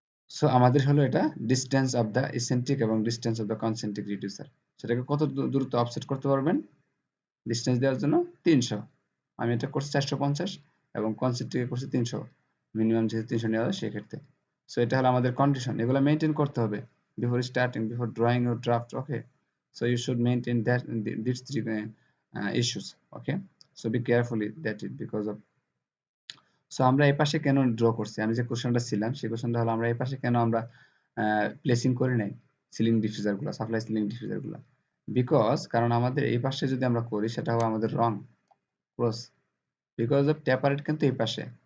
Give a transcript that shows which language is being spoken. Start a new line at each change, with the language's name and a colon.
Bangla: So আমাদের হলো এটা ডিস্টেন্স অফ দ্য ইসেন্ট্রিক এবং distance of the concentric reducer. সেটাকে কত দূরত্ব অফসেট করতে পারবেন? ডিসটেন্স দেওয়ার জন্য 300, আমি এটা করছি 450 এবং কনসেন্ট্রিকে করছি 300, মিনিমাম যেহেতু 300 নেওয়া হয় সেক্ষেত্রে। সো এটা হলো আমাদের কন্ডিশন, এগুলো মেনটেন করতে হবে
English: Before starting, before drawing your draft. Okay, so you should maintain that these three issues. Okay, so be carefully that it because of,
Bangla: so আমরা এই পাশে কেন ড্র করছি, আমি যে কোশ্চেনটা ছিলাম সেই কোশ্চেনটা হলো আমরা এই পাশে কেন আমরা প্লেসিং করি নাই সিলিং ডিফিউজার গুলো, সাপ্লাই সিলিং ডিফিউজার গুলো, বিকজ কারণ আমাদের এই পাশে যদি আমরা করি সেটা হবে আমাদের রং ক্রস, বিকজ অফ ট্যাপারেট কিন্তু এই পাশে।